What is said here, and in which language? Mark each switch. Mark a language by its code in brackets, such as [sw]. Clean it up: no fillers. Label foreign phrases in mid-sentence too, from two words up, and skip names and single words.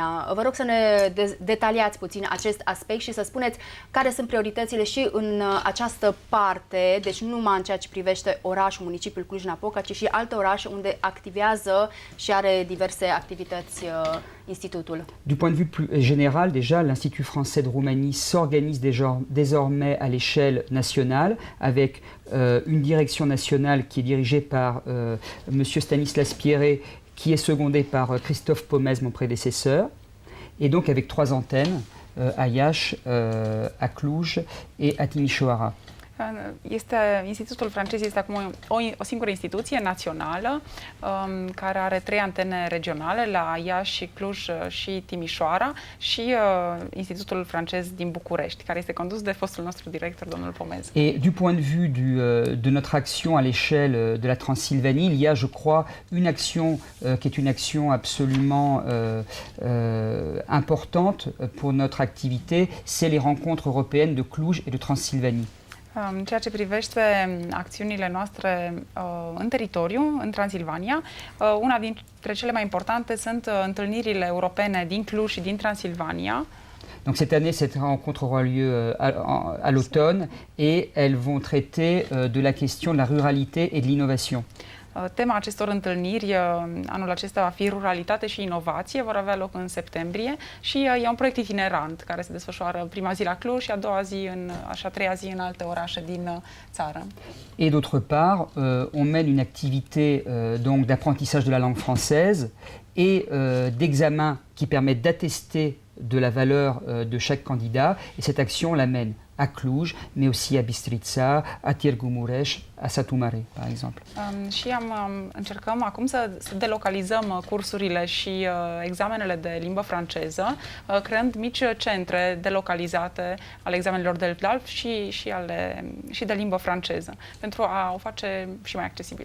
[ro] Vă rog să ne detaliați puțin acest aspect și să spuneți care sunt prioritățile și în această parte, deci nu numai în ceea ce privește orașul, municipiul Cluj-Napoca, ci și alte orașe unde activează și are diverse activități institutul. [fr] Du point de vue plus général, déjà, l'Institut français de Roumanie s'organise désormais à l'échelle nationale avec une direction nationale qui est dirigée par Monsieur Stanislas Pierret, qui est secondé par Christophe Pomez, mon prédécesseur, et donc avec 3 antennes, à Iași, à Cluj et à Timișoara. [ro] Institutul francez este acum o singură instituție națională care are 3 antene regionale la Iași, Cluj și Timișoara și Institutul francez din București, care este condus de fostul nostru director, domnul Pomez. [fr] Et du point de vue de notre action à l'échelle de la Transylvanie, il y a, je crois, une action qui est une action absolument importante pour notre activité, c'est les rencontres européennes de Cluj et de Transylvanie. [ro] În ceea ce privește acțiunile noastre în teritoriu, în Transilvania, una dintre cele mai importante sunt întâlnirile europene din Cluj și din Transilvania. [fr] Donc cette année, cette rencontre aura lieu à l'automne et elles vont traiter de la question de la ruralité et de l'innovation. [ro] Tema acestor întâlniri anul acesta va fi ruralitate și inovație, vor avea loc în septembrie și e un proiect itinerant care se desfășoară prima zi la Cluj și a doua zi, a treia zi în alte orașe din țară. [fr] Et d'autre part, on mène une activité donc d'apprentissage de la langue française et d'examen qui permet d'attester de la valeur de chaque candidat. Et cette action, on la mène à Cluj, mais aussi à Bistrița, à Târgu Mureș, à Satu Mare, par exemple. [ro] Și încercăm acum să delocalizăm cursurile și examenele de limbă franceză, creând mici centre delocalizate ale examenelor de DALF și de limbă franceză, pentru a o face și mai accesibilă.